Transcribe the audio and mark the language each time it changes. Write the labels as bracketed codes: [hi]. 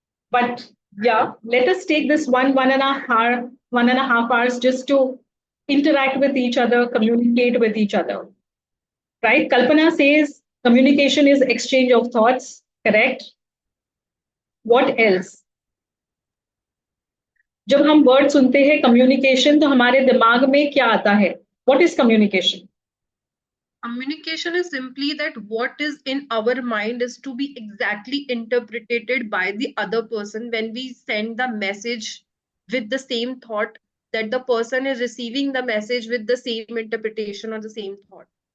[en] But yeah, let us take this one and a half hours just to interact with each other, communicate with each other. Right? Kalpana says communication is exchange of thoughts. Correct? What else? [hi] जब हम word सुनते हैं communication तो हमारे दिमाग में क्या आता है? [en] What is communication? Communication is simply that what is in our mind is to be exactly interpreted by the other person when we send the message with the same thought, that the person is receiving the message with the same interpretation or the same thought.